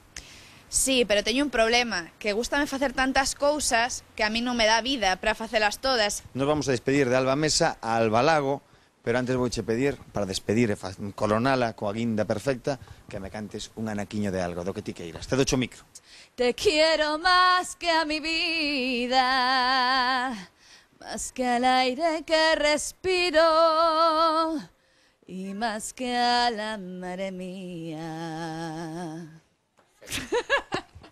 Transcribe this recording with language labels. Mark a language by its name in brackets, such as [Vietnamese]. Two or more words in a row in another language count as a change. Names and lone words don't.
[Galician] Sí, pero teño un problema, que gústame facer tantas cousas que a mí non me dá vida para facelas todas. [Spanish] Nos vamos a despedir [Galician] de Alba Mesa a Alba Lago, pero antes vouche pedir, para despedir e coronala coa guinda perfecta, que me cantes un anaquiño de algo, do que ti queiras. Te docho o micro. [Spanish] Te quiero más que a mi vida, más que al aire que respiro y más que a la madre mía.